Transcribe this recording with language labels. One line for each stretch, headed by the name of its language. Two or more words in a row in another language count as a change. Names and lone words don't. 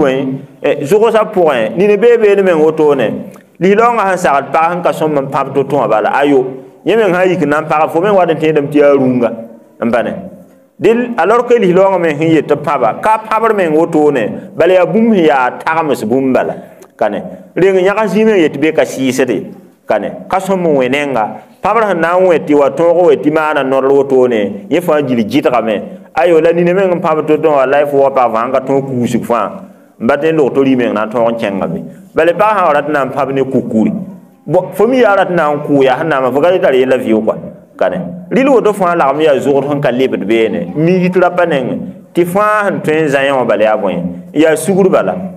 Mossi: bõe zʋgsã pʋgẽ nina beebe meng wotone lislaoongã sẽn sagd pag sẽn ka sõm n pãb to-tõ wã bala ayo yẽ meng sã n yik nan pagã fo meng wat n tẽedame tɩ yaa rũnga n bane dɩl
French: alors que
Mossi: lislaoongã meng sẽn yet tɩ pãba ka pãbr meng wotone bala yaa bũmb sẽn yaa tagms bũmb bala kane reng yãga zĩig meng yet be ka sɩɩsde kane ka sõm n wẽ nenga pãbr sẽn na n wẽ tɩ wa tõog we tɩ maana nodr wotone yẽ fãa gil gɩtgame ayo la nina meng n pãb to-tõ wã la y fo wa pag fãa n ka tõog kuusg fãa n ba tẽ n log to rɩ meng na n tõog n kẽngame bale pag sã wa rat n na n pãb ne kukuri fo mi yaa rat n na n kʋʋ sẽn naama fo ka tar yella vɩʋ kɔa kane rɩl woto fãa lagm yaa zʋgd sẽn ka lebd beene migd rapa nengẽ tɩ fãa sẽn tõe n zã yẽ wã bala yaa bõe yaa sugr bala